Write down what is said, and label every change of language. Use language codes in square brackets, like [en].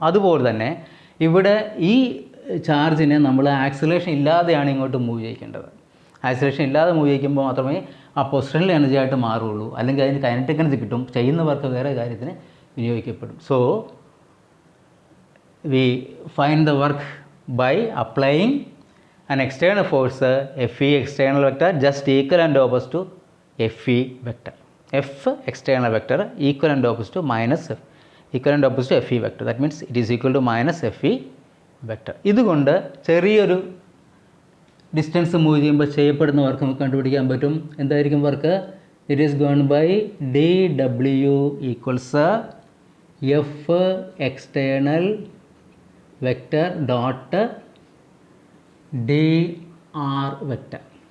[ml] അതുപോലെ തന്നെ ഇവിടെ ഈ ചാർജിനെ നമ്മൾ ആക്സിലറേഷൻ ഇല്ലാതെയാണ് ഇങ്ങോട്ട് മൂവ് ചെയ്യിക്കേണ്ടത്. ആക്സിലറേഷൻ ഇല്ലാതെ മൂവ് ചെയ്യിക്കുമ്പോൾ മാത്രമേ ആ പൊസിഷണൽ എനർജി ആയിട്ട് മാറുള്ളൂ, അല്ലെങ്കിൽ അതിന് കൈനറ്റിക് എനർജി കിട്ടും, ചെയ്യുന്നവർക്ക് വേറെ കാര്യത്തിന് വിനിയോഗിക്കപ്പെടും. [en] So we find the work by applying an external force Fe external vector just equal and opposite to Fe vector. F external vector equal and opposite to minus F, equal and opposite to Fe vector. That means it is equal to minus Fe vector. [ml] ഇതുകൊണ്ട് ചെറിയൊരു distance move ചെയ്യുമ്പോൾ ചെയ്യപ്പെടുന്ന work നമുക്ക് കണ്ടുപിടിക്കാൻ പറ്റും. എന്തായിരിക്കും work? [en] It is gone by d W equals F external vector dot d r vector.